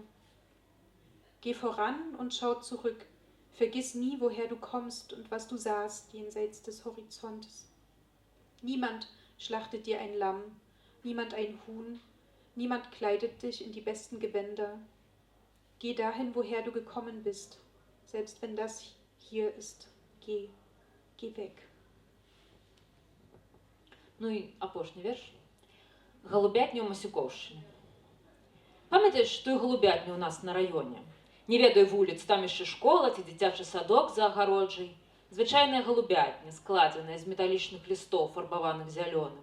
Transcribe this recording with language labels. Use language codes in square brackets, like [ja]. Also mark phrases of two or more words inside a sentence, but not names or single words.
[de] Geh voran und schau zurück, vergiss nie, woher du kommst und was du sahst jenseits des Horizontes. Niemand schlachtet dir ein Lamm, niemand ein Huhn, niemand kleidet dich in die besten Gewänder. Geh dahin, woher du gekommen bist, selbst wenn das hier ist. Geh weg. [be] Ну і апошні верш. Голубятня ў Масюкоўшчыне. Памятаеш тую голубятню ў нас на раёне? Не ведаю вуліц, там яшчэ школа ці дзіцячы садок за агароджай. Звычайная голубятня, складзеная з металічных лістоў, фарбаваных зялёным.